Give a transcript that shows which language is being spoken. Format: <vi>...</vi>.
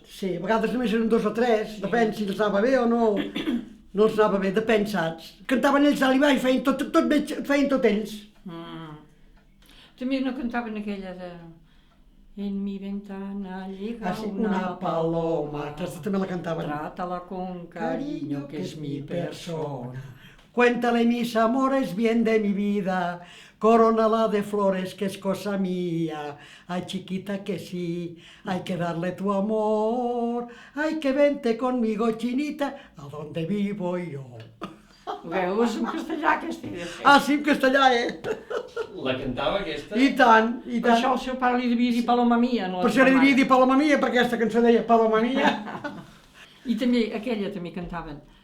<ca>Sí, a vegades només eren 2 o 3, depèn si els anava bé o no. No els anava bé, depèn, saps? Cantaven ells dalt i baix, feien tot ells. També no cantaven aquella de...</ca> <es>En mi ventana llega una paloma.</es> <ca>Aquesta també la cantaven.</ca> <es>Trátala con cariño, que es mi persona. Cuéntale mis amores bien de mi vida, coronala de flores que es cosa mía, ay chiquita que sí, hay que darle tu amor, hay que vente conmigo chinita, a donde vivo yo.</es> <ca>Veus en castellà aquesta idea. Ah, sí, en castellà, La cantava aquesta? I tant, i Per tant. això el seu pare li devia dir Paloma Mia. No Per això li devia dir Paloma Mia, perquè aquesta cançó deia Paloma Mia. I també, aquella també cantaven.</ca>